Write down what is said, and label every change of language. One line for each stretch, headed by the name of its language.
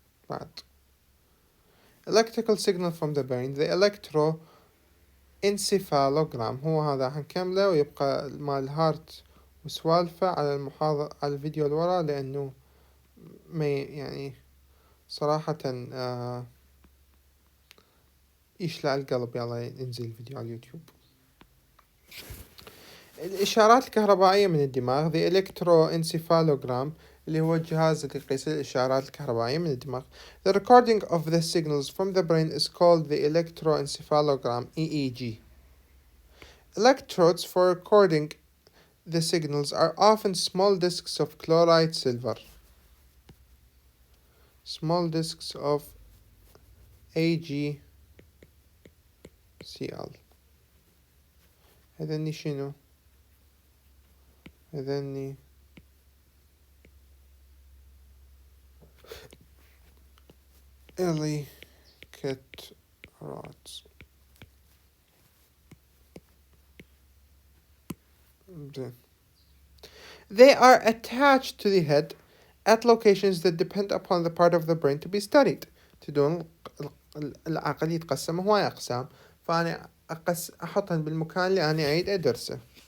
Arabic: بعد
English: electrical signal from the brain the electroencephalogram
Arabic: هو هذا حنكمله، ويبقى مال الهارت وسوالفه على على الفيديو اللي ورا، لأنه ما يعني صراحة يشلع القلب. يلا ينزل الفيديو على اليوتيوب. الإشارات الكهربائية من الدماغ the electroencephalogram اللي هو الجهاز اللي يقيس الإشارات الكهربائية من الدماغ.
English: The recording of the signals from the brain is called the electroencephalogram EEG. Electrodes for recording the signals are often small discs of chloride silver. Small discs of AgCl.
Arabic: هذني شنو؟ هذني Electrodes.
English: They are attached to the head at locations that depend upon the part of the brain to be studied.
Arabic: تدون العقل يتقسم هواي أقسام، فأنا أحطهن بالمكان اللي أنا أريد أدرسه.